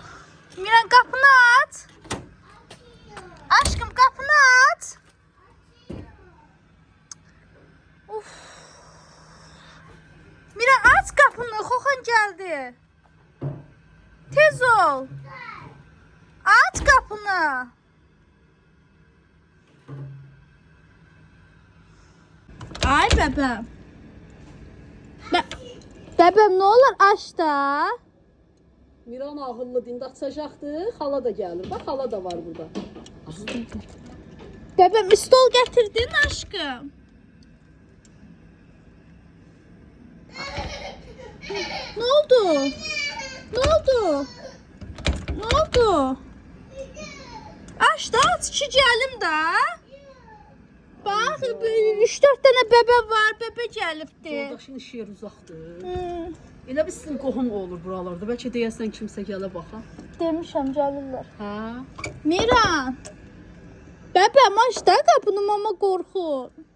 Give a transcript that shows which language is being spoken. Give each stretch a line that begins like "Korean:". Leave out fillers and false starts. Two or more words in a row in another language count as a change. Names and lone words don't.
Turkish: Miran kapını aç. Aşkım kapını aç. Of. Miran aç kapını, Xoxan geldi. Tez ol. Aç kapını.
Azerbaijani: Ay bəbəm. Bəbəm nə olur aç da. Miran ağıllı dindi açacaqdı. Xala da gəlir. Bax xala da var burada. Bəbəm stol gətirdin aşkım.
Turkish: Ne oldu? Ne oldu? Ne oldu?
Azerbaijani: Aç da aç ki gəlim də. Bax, 3-4 dənə bəbə var, bəbə gəlibdi. Yoldaşın iş yeri uzaqdır. Elə bir sizin qohum olur buralarda. Bəlkə deyəsən kimsə gələ baxa. Demişəm gəlirlər. Hə? Miran. Bəbəm aç da qapını, mama qorxur.